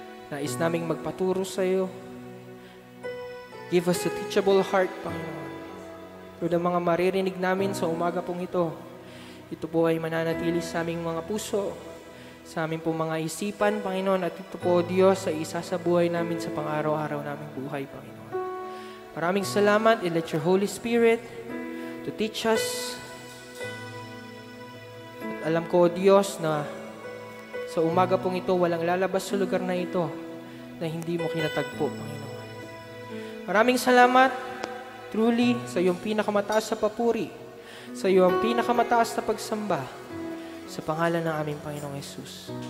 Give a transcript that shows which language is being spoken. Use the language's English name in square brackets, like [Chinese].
[Filipino] Nais naming magpaturo sa iyo. [English] Give us a teachable heart, [Filipino] Panginoon. Lord, ang mga maririnig namin sa umaga pong ito po ay mananatili sa aming mga puso, sa aming pong mga isipan, Panginoon, at ito po, Diyos, ay isa sa buhay namin sa pang-araw-araw naming buhay, Panginoon. Maraming salamat, [English] and let your Holy Spirit to teach us. [Filipino] At alam ko, Diyos, na sa umaga pong ito, walang lalabas sa lugar na ito na hindi mo kinatagpo, Panginoon. Maraming salamat, truly, sa iyong pinakamataas sa papuri, sa iyong pinakamataas na pagsamba, sa pangalan ng aming Panginoong Jesus.